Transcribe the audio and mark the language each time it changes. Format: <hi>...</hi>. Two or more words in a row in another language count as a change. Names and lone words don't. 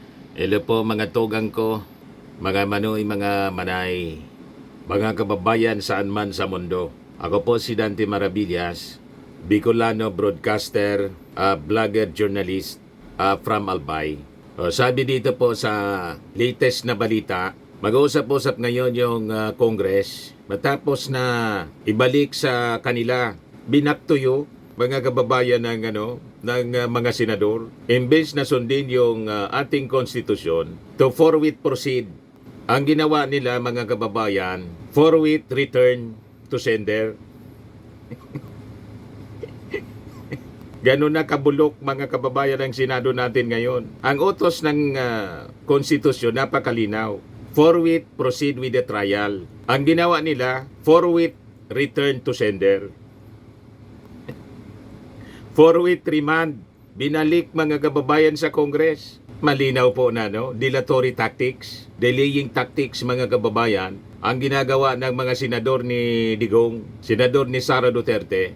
<tl>Hello po mga tugang ko, mga manoy, mga manay, mga kababayan saan man sa mundo. Ako po si Dante Maravillas,</tl> <en>Bicolano broadcaster, vlogger, journalist from Albay.</en> <tl>Sabi dito po sa latest na balita, mag-uusap-usap ngayon yung Congress matapos na ibalik sa kanila, binaktuyo mga kababayan ng mga senador, imbes na sundin yung ating konstitusyon</tl> <en>to forthwith proceed.</en> <tl>Ang ginawa nila mga kababayan,</tl> <en>forthwith return to sender.</en> <tl>Ganun na kabulok mga kababayan ng Senado natin ngayon. Ang utos ng konstitusyon napakalinaw.</tl> <en>Forthwith proceed with the trial.</en> <tl>Ang ginawa nila,</tl> <en>forthwith return to sender. Forthwith remand,</en> <tl>binalik mga kababayan sa Congress. Malinaw po na, no?</tl> <en>Dilatory tactics, delaying tactics</en> <tl>mga kababayan, ang ginagawa ng mga senador ni Digong, senador ni Sara Duterte.</tl>